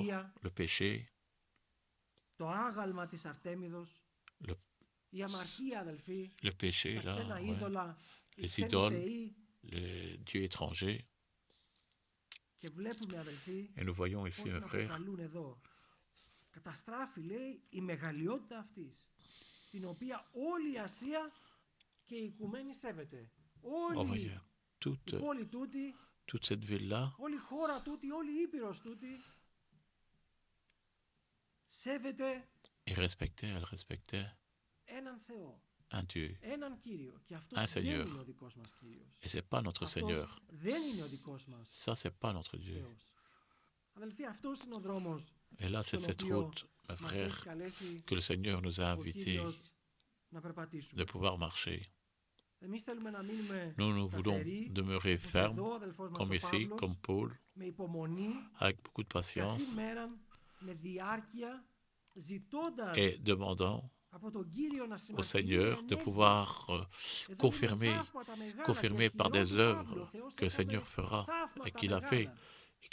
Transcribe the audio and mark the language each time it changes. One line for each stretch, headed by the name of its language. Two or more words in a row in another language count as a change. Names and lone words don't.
French: Le péché, le péché, là, ouais. Les idoles, les dieux étrangers. Et nous voyons ici, mes frères,
Greek: καταστράφει, λέει, η μεγαλειότητα αυτής, την οποία όλη η Ασία και η οικουμένη σέβεται. Όλη η πόλη τούτη, όλη η χώρα τούτη, όλη η Ήπειρος τούτη, σέβεται έναν Θεό,
French: un Dieu,
Greek: έναν Κύριο. Και αυτός
French: un
Greek: δεν
French: Seigneur.
Greek: είναι ο δικός μας Κύριος.
French: Et c'est pas notre Seigneur.
Greek: Δεν είναι ο δικός μας
French: Ça, c'est pas notre Dieu.
Greek: Θεός. Αδελφοί, αυτός είναι ο δρόμος.
French: Et là, c'est cette route, mes frères, que le Seigneur nous a invités de pouvoir marcher. Nous voulons demeurer fermes, comme ici, comme Paul, avec beaucoup de patience et demandant au Seigneur de pouvoir confirmer par des œuvres que le Seigneur fera et qu'il a fait.